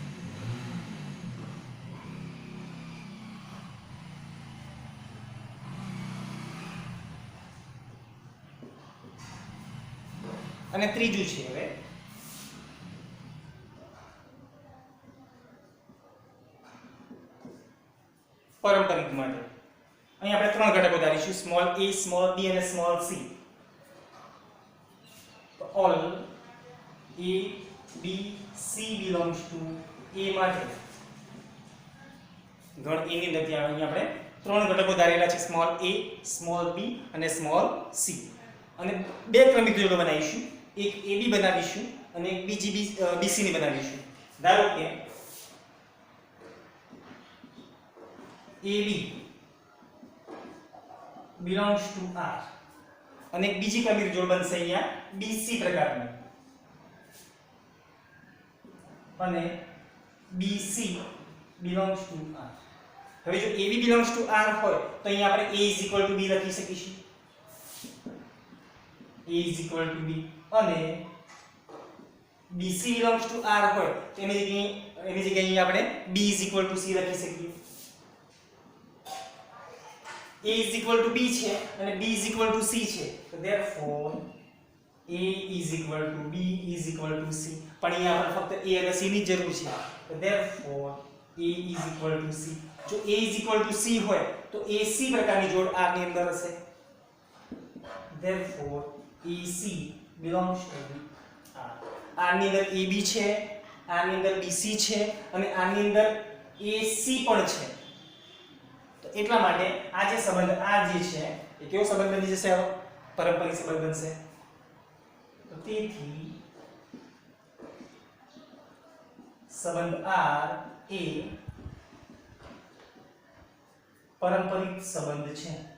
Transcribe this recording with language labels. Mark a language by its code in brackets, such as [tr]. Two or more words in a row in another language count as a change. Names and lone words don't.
[gu] અને ત્રીજું છે હવે પારંપરિક માટે. અહીં આપણે ત્રણ ઘટકો ધારીશું, સ્મોલ a, સ્મોલ b અને સ્મોલ c. તો [en] all a, b, c belongs to a [gu] માટે ગણ a ની અંદર અહીં આપણે ત્રણ ઘટકો ધારેલા છે, સ્મોલ a, સ્મોલ b અને સ્મોલ c. અને બે ક્રમિક જોડો બનાવીશું, એક AB બનાવીશું અને એક બીજી BC ની બનાવીશું. ધારો કે [en] AB belongs to R [gu] અને એક બીજી ક્રમિક જોડ બનશે અહીંયા BC પ્રકારની અને [en] BC belongs to R. [gu] હવે જો [en] AB belongs to R [gu] હોય તો અહીંયા આપણે [en] A is equal to B [gu] લખી શકીશું. [en] A is equal to B અને BC belongs to R [gu] હોય તો એની જગ્યાએ આપણે [en] B is equal to C [gu] લખી શકીએ. [en] A is equal to B [gu] છે અને [en] B is equal to C [gu] છે તો [en] therefore A is equal to B is equal to C. [gu] પણ અહીંયા આપણે ફક્ત A અને C ની જરૂર છે તો [en] therefore A is equal to C. [gu] જો [en] A is equal to C [gu] હોય તો AC પ્રકારની જોડ R ની અંદર હશે. [en] therefore AC belongs to R. [gu] R ની અંદર AB છે, R ની અંદર BC છે અને R ની અંદર AC પણ છે. તો એટલા માટે આ જે સંબંધ R જે છે એ કેવો સંબંધ બની જશે? પારંપરિક સંબંધ બનશે. તો તેથી સંબંધ R એ પારંપરિક સંબંધ છે.